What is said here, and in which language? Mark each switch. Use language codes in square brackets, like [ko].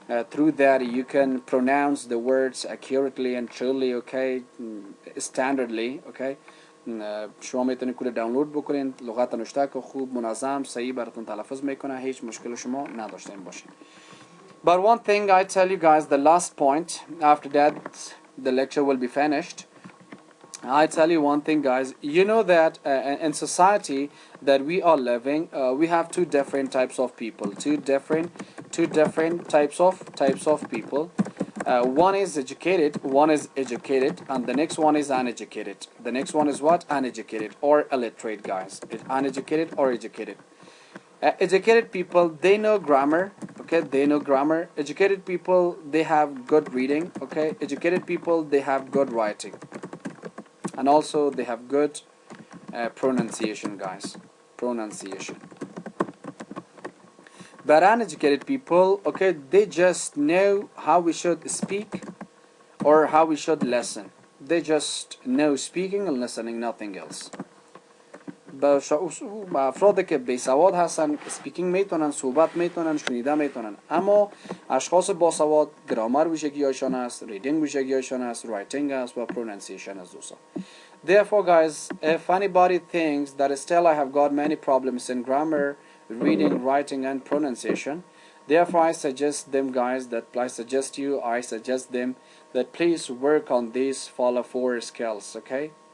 [en] Through that you can pronounce the words accurately and truly, okay, standardly, okay. [fa] شما میتونید کل دانلود بکنین، لغت نوشته که خوب منظم صحیح براتون تلفظ میکنه، هیچ مشکل شما نداشته باشین. [en] But one thing I tell you guys, the last point, after that the lecture will be finished. I tell you one thing guys, you know that in society that we are living, we have two different types of people, two different types of people. One is educated, and the next one is uneducated. The next one is what? Uneducated or illiterate guys. Uneducated or educated. Educated people, they know grammar, okay, they know grammar. Educated people, they have good reading, okay. Educated people, they have good writing, and also they have good pronunciation guys, pronunciation. But uneducated people, okay, they just know how we should speak or how we should listen. They just know speaking and listening, nothing else. [fa] افرادی که بیسواد هستن سپیکینگ میتونن، صحبت میتونن، شنیده میتونن، اما اشخاص باسواد گرامر ویژگی‌هایشان است، ریدینگ ویژگی‌هایشان است، رایتینگ است و پرونانسیشن است دوستان. [en] Therefore guys, if anybody thinks that still I have got many problems in grammar, reading, writing and pronunciation, therefore I suggest them guys I suggest them that please work on these follow 4 skills, okay?